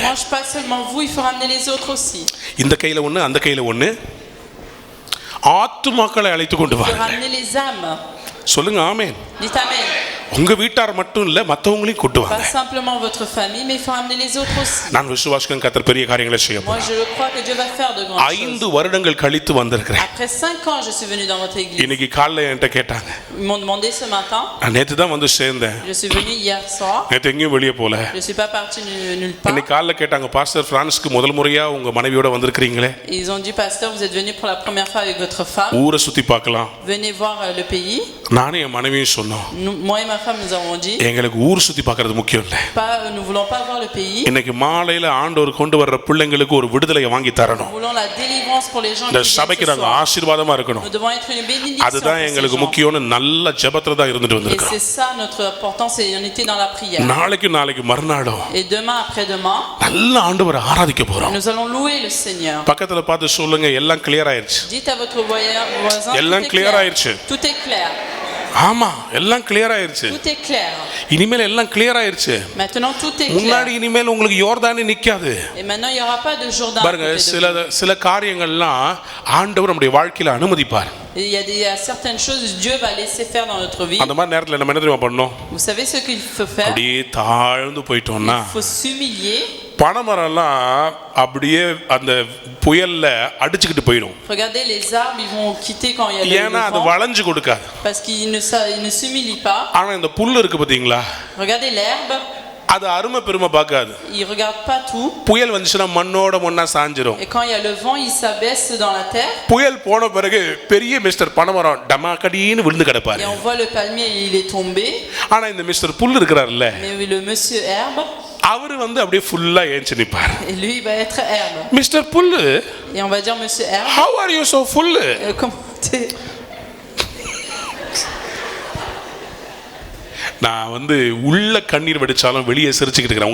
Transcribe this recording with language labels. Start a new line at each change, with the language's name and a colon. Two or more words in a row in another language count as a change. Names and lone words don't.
French: Dimanche pas seulement vous, il faut ramener les autres aussi.
Tamil: இந்த கையில ஒண்ணு, அந்த கையில ஒண்ணு. ஆத்துமாக்களை அழைத்து கொண்டு
French: Il faut
Tamil: வாங்க.
French: ramener les âmes.
Tamil: சொல்லுங்க ஆமென்.
French: Dites amen.
Tamil: உங்க வீட்டார் மட்டும் இல்ல, மத்தவங்களையும் கூட்டு வாங்க.
French: Pas simplement votre famille, mais il faut ramener les autres aussi.
Tamil: நான் விசுவாசிக்கிறேன் கர்த்தர் பெரிய காரியங்களை செய்ய
French: Moi
Tamil: போறார்.
French: je crois que Dieu va faire de grandes 5 choses.
Tamil: வருடங்கள் கழித்து வந்திருக்கிறேன்.
French: Après 5 ans, je suis venu dans votre église.
Tamil: இன்னைக்கு காலையில என்கிட்ட கேட்டாங்க.
French: Ils m'ont demandé ce matin.
Tamil: நான் நேத்து தான் வந்து சேர்ந்தேன்.
French: Je suis venu hier soir.
Tamil: நேத்து எங்கேயும் வெளியே போல.
French: Je suis pas parti nulle part.
Tamil: இன்னைக்கு காலையில கேட்டாங்க, பாஸ்டர் பிரான்ஸ்க்கு முதல் முறையா உங்க மனைவியோட வந்திருக்கீங்களே.
French: Ils ont dit, pasteur, vous êtes venu pour la première fois avec votre femme.
Tamil: ஊரை சுத்தி பார்க்கலாம்.
French: Venez voir le pays.
Tamil: நானே என் மனைவியும் சொன்னோம்.
French: Moi et ma ma femme, nous avons dit,
Tamil: எங்களுக்கு ஊர் சுத்தி பார்க்கிறது முக்கியம் இல்லை.
French: nous voulons pas voir le pays.
Tamil: இன்னைக்கு மாலையில ஆண்டவர் கொண்டு வர்ற பிள்ளைங்களுக்கு ஒரு விடுதலையை வாங்கி தரணும்.
French: Nous voulons la délivrance pour les gens
Tamil: இந்த
French: qui
Tamil: சபைக்கு
French: viennent ce
Tamil: நாங்க
French: soir.
Tamil: ஆசீர்வாதமா இருக்கணும்.
French: Nous devons être une bénédiction.
Tamil: அதுதான் எங்களுக்கு முக்கியம்னு நல்ல ஜெபத்துல தான் இருந்துட்டு
French: Et
Tamil: வந்திருக்கோம்.
French: c'est ça notre importance, et on était dans la prière.
Tamil: நாளைக்கு மறுநாளும்
French: Et demain, après-demain,
Tamil: நல்ல ஆண்டவரை ஆராதிக்க போறோம்.
French: nous allons louer le Seigneur.
Tamil: பக்கத்துல பார்த்து சொல்லுங்க, எல்லாம் கிளியர் ஆயிருச்சு.
French: Dites à votre voisin,
Tamil: எல்லாம்
French: tout est
Tamil: clear
French: clair.
Tamil: ஆயிருச்சு.
French: Tout est clair.
Tamil: ஆமா, எல்லாம் கிளியர் ஆயிருச்சு.
French: Tout est clair.
Tamil: இனிமேல் எல்லாம் கிளியர் ஆயிருச்சு.
French: Maintenant tout est
Tamil: முன்னாடி
French: clair.
Tamil: இனிமேல் உங்களுக்கு யோர்தானே நிக்காது.
French: Et maintenant il y aura pas de Jourdain.
Tamil: பாருங்க, சில காரியங்கள்லாம் ஆண்டவர் நம்முடைய வாழ்க்கையில அனுமதிப்பார்.
French: Il y a certaines choses Dieu va laisser faire dans notre vie.
Tamil: அந்த மாதிரி நேரத்துல நம்ம என்ன தெரியுமா பண்ணணும்?
French: Vous savez ce qu'il faut faire?
Tamil: அப்படியே தாழ்ந்து போயிட்டோம்னா,
French: Il faut s'humilier.
Tamil: பனைமரம்லாம் அப்படியே அந்த புயல்ல அடிச்சுக்கிட்டு போயிடும்.
French: Regardez, les arbres, ils vont quitter quand il y a
Tamil: ஏன்னா
French: le
Tamil: அது
French: vent,
Tamil: வளைஞ்சு கொடுக்காது.
French: parce qu'ils ne s'humilient pas.
Tamil: ஆனா இந்த புல்லு இருக்கு பாத்தீங்களா,
French: Regardez l'herbe,
Tamil: அது அருமை பெருமை பார்க்காது.
French: il regarde pas tout.
Tamil: புயல் வந்துச்சுன்னா மண்ணோட மண்ணா சாஞ்சிரும்.
French: Et quand il y a le vent, il s'abaisse dans la terre.
Tamil: புயல் போன பிறகு பெரிய மிஸ்டர் பனைமரம் டமாக்கடின்னு விழுந்து கிடப்பாரு.
French: Et on voit le palmier, il est tombé.
Tamil: ஆனா இந்த மிஸ்டர் புல்லு இருக்கிறாருல்ல,
French: Mais le monsieur herbe,
Tamil: அவரு அப்படியே ஃபுல்லா ஏஞ்சி நிப்பாரு.
French: et lui il va être herbe.
Tamil: மிஸ்டர் புல்லு,
French: Et on va dire, monsieur herbe,
English: how are you so full?
French: comment t'es?
Tamil: நான் உள்ள கண்ணீர் வடிச்சாலும் வெளியே சிரிச்சுக்கிட்டு இருக்கிறேன்.